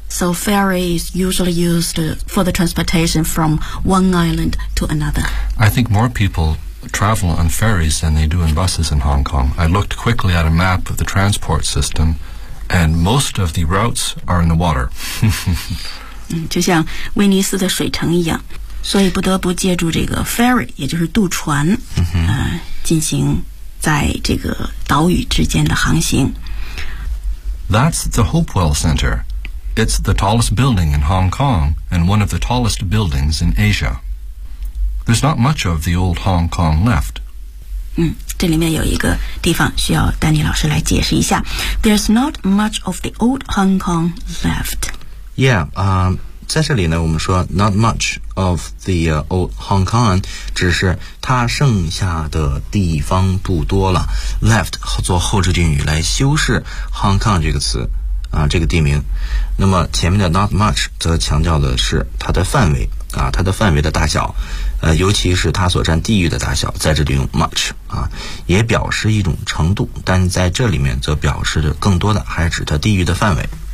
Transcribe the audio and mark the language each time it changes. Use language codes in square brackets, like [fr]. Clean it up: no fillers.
[en] So ferry is usually used for the transportation from one island to another. I think more people travel on ferries than they do in buses in Hong Kong. I looked quickly at a map of the transport system, and most of the routes are in the water. [zh] 就像威尼斯的水城一样，所以不得不借助这个 ferry， 也就是渡船，进行在这个岛屿之间的航行。 [en] That's the Hopewell Center. It's the tallest building in Hong Kong and one of the tallest buildings in Asia. There's not much of the old Hong Kong left. [zh] 这里面有一个地方需要丹尼老师来解释一下。 [en] There's not much of the old Hong Kong left. [zh] Yeah, 在这里呢我们说 [en] not much of the old Hong Kong [zh] 只是它剩下的地方不多了 left 做后置定语来修饰 Hong Kong 这个词啊，这个地名那么前面的 not much 则强调的是它的范围啊，它的范围的大小尤其是它所占地域的大小在这里用 much 啊，也表示一种程度但在这里面则表示的更多的还指它地域的范围